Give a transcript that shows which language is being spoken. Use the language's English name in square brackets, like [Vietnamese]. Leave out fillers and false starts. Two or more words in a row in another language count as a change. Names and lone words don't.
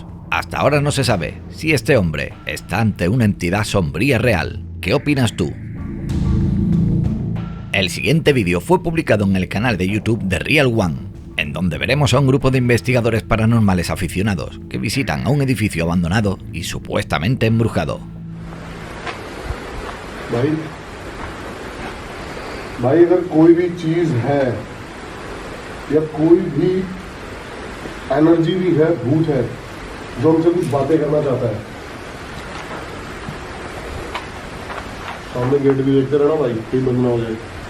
[Spanish] Hasta ahora no se sabe si este hombre está ante una entidad sombría real. ¿Qué opinas tú? El siguiente vídeo fue publicado en el canal de YouTube de Real One, en donde veremos a un grupo de investigadores paranormales aficionados que visitan a un edificio abandonado y supuestamente embrujado. [Hindi] भाई अगर कोई भी चीज है या कोई भी एनर्जी भी है, भूत है जो हमसे कुछ बातें करना चाहता है, सामने गेट भी देखते रहना भाई, कहीं बंद ना हो जाए।